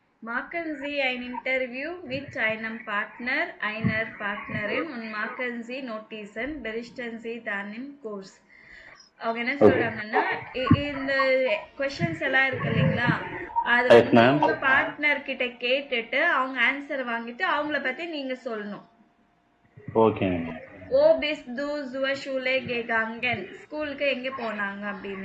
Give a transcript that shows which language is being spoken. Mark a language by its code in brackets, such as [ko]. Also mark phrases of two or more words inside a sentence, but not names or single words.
[de] Machen Sie ein Interview mit einer Partnerin und machen Sie Notizen, berichten Sie dann im Kurs. [ta] அவங்க என்ன ஓகே. சொல்றாங்கன்னா இந்த கொஸ்டின்ஸ் எல்லாம் இருக்கு இல்லைங்களா, அது எஸ் வந்து மேம். உங்க பார்ட்னர் கிட்ட கேட்டுட்டு அவங்க ஆன்சர் வாங்கிட்டு அவங்கள பத்தி நீங்க சொல்லணும். ஓகேங்க மேம். [de] Wo bist du zur Schule gegangen, [ta] ஸ்கூலுக்கு எங்க போனாங்க அப்படின்னு.